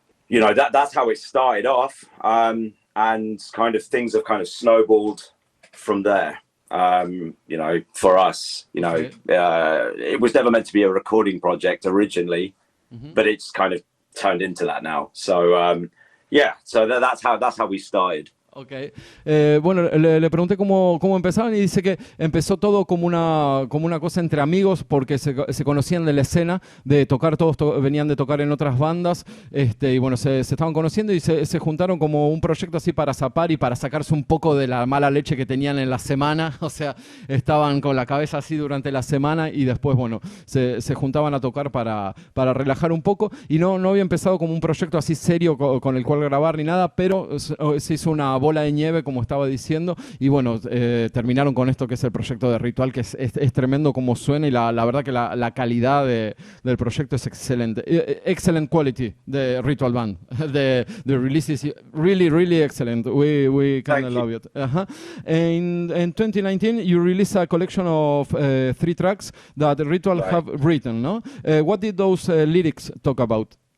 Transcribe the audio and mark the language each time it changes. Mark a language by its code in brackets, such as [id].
[en] you know, that's how it started off, and kind of things have kind of snowballed from there. You know, for us, you know, it was never meant to be a recording project originally, but it's kind of turned into that now. So yeah, so that's how we started. Ok. [es] Bueno, le pregunté cómo empezaban y dice que empezó todo como una cosa entre amigos porque se conocían de la escena, de tocar, todos venían de tocar en otras bandas, y bueno, se estaban conociendo y se juntaron como un proyecto así para zapar y para sacarse un poco de la mala leche que tenían en la semana. O sea, estaban con la cabeza así durante la semana y después, bueno, se juntaban a tocar para relajar un poco, y no había empezado como un proyecto así serio con el cual grabar ni nada, pero se hizo una bola de nieve, como estaba diciendo, y bueno, terminaron con esto que es el proyecto de Ritual, que es tremendo como suena, y la verdad que la calidad del proyecto es excelente. [en] Excellent quality, the Ritual Band. The release is really, really excellent. We kind of love it. In 2019, you released a collection of 3 tracks that Ritual have written, no? What did those lyrics talk about?